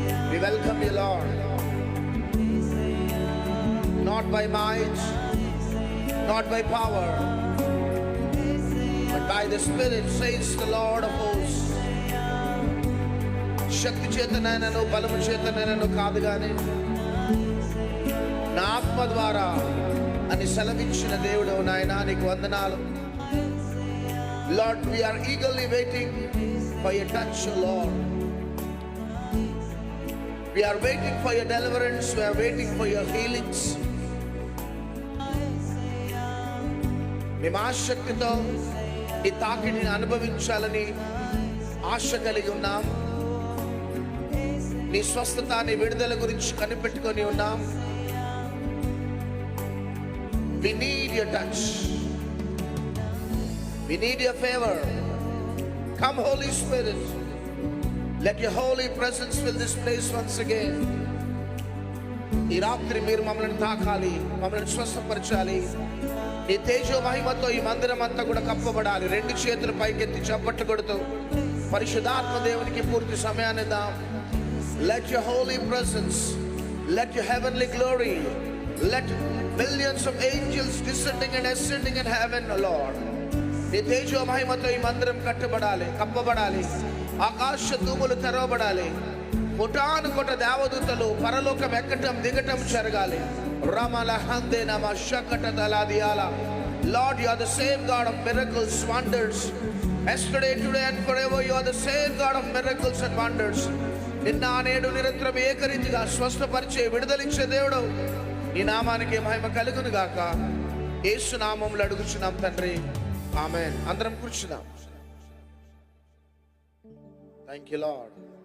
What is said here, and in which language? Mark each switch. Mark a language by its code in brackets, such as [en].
[en] We welcome you, Lord. Not by might, not by power, but by the Spirit, says the Lord of hosts. [te] శక్తి చేతనైనను బలము చేతనైనను కాదు గాని నా ఆత్మ ద్వారా అని సెలవిచ్చిన దేవుడు నాయనా నీకు వందనాలు. [en] Lord, we are eagerly waiting for your touch, O Lord. We are waiting for your deliverance. We are waiting for your healings. [te] మేము ఆసక్తితో ఈ తాకిడిని అనుభవించాలని ఆశ కలిగి ఉన్నాం. నీ స్వస్థత నీ విడుదల గురించి కనిపెట్టుకొని ఉన్నాం. [en] We need your touch. We need your favor. Come, Holy Spirit. Let your holy presence fill this place once again. [te] ఈ రాత్రి మీరు మమ్మల్ని తాకాలి, మమ్మల్ని స్వస్థపరచాలి. నీ తేజో మహిమతో ఈ మందిరం అంతా కూడా కప్పబడాలి. రెండు చేతులు పైకెత్తి చప్పట్లు కొడుతూ పరిశుద్ధాత్మ దేవునికి పూర్తి సమయాన్ని ఇద్దాం. [en] Let your holy presence, let your heavenly glory Let millions of angels descending and ascending in heaven, O Lord. [te] నీ తేజో మహిమతో ఈ మందిరం కప్పబడాలి. ఆకాశ తూములు తెరవబడాలి. కోటాను కోట దేవదూతలు పరలోకం ఎక్కటం దిగటం జరగాలి. రమల హందే నమ శకట దలాదియాల. [en] Lord, you are the same God of miracles, wonders. Yesterday, today and forever, you are the same God of miracles and wonders. [te] నిన్న నేడు నిరంతరం ఏకరీతిగా స్వస్థపరిచే విడుదలిచ్చే దేవుడు. నీ నామానికి మహిమ కలుగును గాక. యేసు నామములో అడుగుచున్నాం తండ్రి, ఆమేన్. అందరం కూర్చున్నాం. [en] Thank you lord.